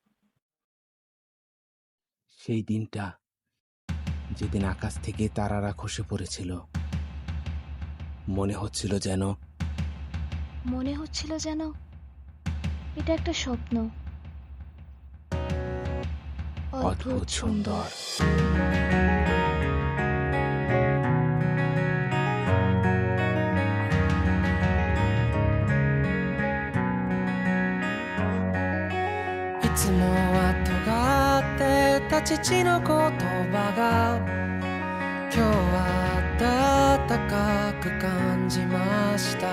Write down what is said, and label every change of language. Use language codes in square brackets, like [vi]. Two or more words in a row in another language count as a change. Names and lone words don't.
[bn] সেই দিনটা যেদিন আকাশ থেকে তারারা খসে পড়েছিল। মনে হচ্ছিল যেন মনে হচ্ছিল যেন এটা একটা স্বপ্ন, অদ্ভুত অদ্ভুত সুন্দর। সুন্দর। [ja] いつもは尖ってた父の言葉が今日は温かく感じました。